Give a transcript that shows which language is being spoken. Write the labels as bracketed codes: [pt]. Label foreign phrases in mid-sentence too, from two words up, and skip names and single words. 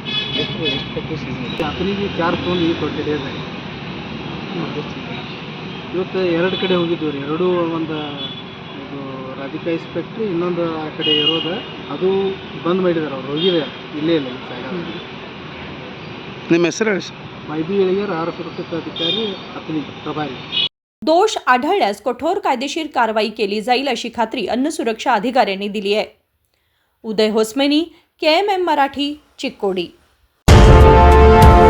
[kn] ಅತನಿಗೆ 4 ತೊಗೊಂಡು ಈ 20 ಡೇಸ್ ಆಗಿ ಇವತ್ತು 2 ಕಡೆ ಹೋಗಿದ್ದೀವಿ ರೀ। ಎರಡೂ ಒಂದು ಇದು ರಾಧಿಕಾ ಐಸ್ ಫ್ಯಾಕ್ಟ್ರಿ, ಇನ್ನೊಂದು ಆ ಕಡೆ ಇರೋದು ಅದು ಬಂದ್ ಮಾಡಿದ್ದಾರೆ, ಅವ್ರು ಹೋಗಿದ್ದಾರೆ, ಇಲ್ಲೇ ಇಲ್ಲ ಈ ಜಾಗ। ನಿಮ್ಮ ಹೆಸರು ಹೇಳಿ ಸರ್? [mr] माहिती येळीगर आहार सुरक्षित अधिकारी अथणी प्रभारी। दोष आढळल्यास कठोर कायदेशीर कारवाई केली जाईल अशी खात्री अन्न सुरक्षा अधिकाऱ्यांनी दिली आहे। उदय होसमेनी, KMM मराठी, चिक्कोडी।